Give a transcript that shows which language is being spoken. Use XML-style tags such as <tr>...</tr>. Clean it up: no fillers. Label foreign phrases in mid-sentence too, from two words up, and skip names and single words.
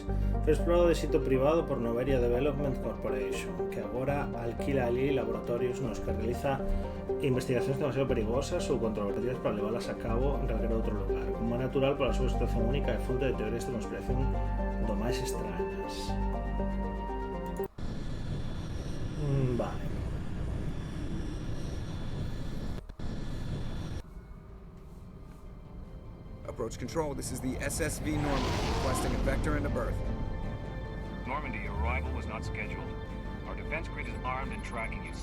<gl>Foi explorado de xeito privado por Noveria Development Corporation, que agora alquila ali laboratorios nos que realiza investigacións demasiado perigosas ou controvertidas para leválas a cabo en calquera outro lugar, como é natural pola súa situación única e fonte de teorías de conspiración do máis extrañas. Vale.</gl> <en>Approach control, this is the SSV Normandy, requesting a vector and a berth. Normandy, your arrival was not scheduled. Our defense grid is armed and tracking you.</en>